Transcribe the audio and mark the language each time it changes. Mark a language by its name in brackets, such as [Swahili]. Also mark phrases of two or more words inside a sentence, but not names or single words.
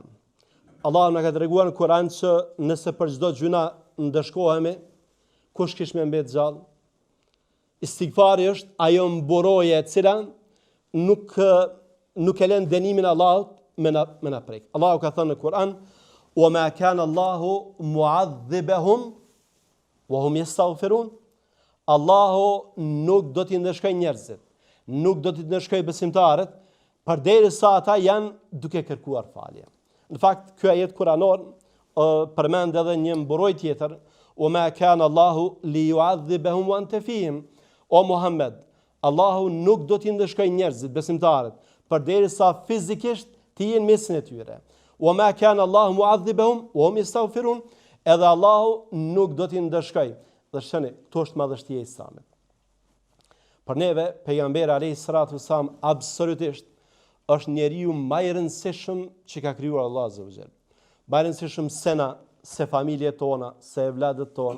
[Albanian] Allahu na ka treguar në Kur'an që nëse për çdo gjuna ndëshkohemi, kush kish me mbet gjallë? Istigfari është ajo mburoje e cila nuk e lën dënimin e Allahut me na prek. Allahu ka thënë në Kur'an: [Arabic] "وما كان الله معذبهم وهم يستغفرون." [Albanian] Allahu nuk do t'i ndëshkojë njerëzit, nuk do t'i ndëshkojë besimtarët, përderisa ata janë duke kërkuar falje. Në fakt, ky ajet kuranor përmend edhe një mburojtje tjetër: [Arabic] "وما كان الله ليعذبهم وأنت فيهم." [Albanian] O Muhammed, Allahu nuk do t'i ndëshkojë njerëzit, besimtarët, përderisa fizikisht të jenë mesin e tyre. [Arabic] وما كان الله معذبهم وهم يستغفرون, [Albanian] edhe Allahu nuk do t'i ndëshkojë. Dhe shëni, këto është madhështia e Islamit. Për neve, pejgamberi [Arabic] عليه الصلاة والسلام [Albanian] absolutisht është njeriu më i rëndësishëm që ka krijuar Allahu [Arabic] عز وجل. [Albanian] Më i rëndësishëm se na, se familjet tona, se evladët tonë.